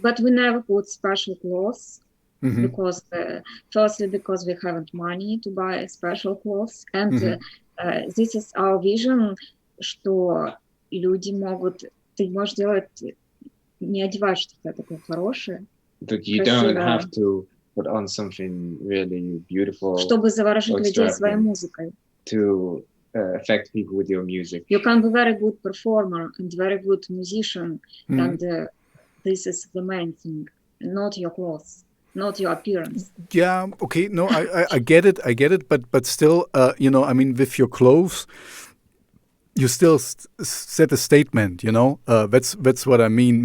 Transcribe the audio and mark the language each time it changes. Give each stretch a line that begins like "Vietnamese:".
English: but we never put special clothes because firstly because we haven't money to buy special clothes, and this is our vision,
Russian: что люди могут, ты можешь делать, не одевать что-то такое хорошее.
English: That you don't have to put on something really beautiful,
Russian: чтобы заворожить людей своей музыкой.
English: To affect people with your music. You can be very good performer and very good musician, and this is the main thing, not your clothes, not your appearance. Yeah, okay, no, I get it, but still, I mean, with your clothes, you still set a statement, that's what I mean.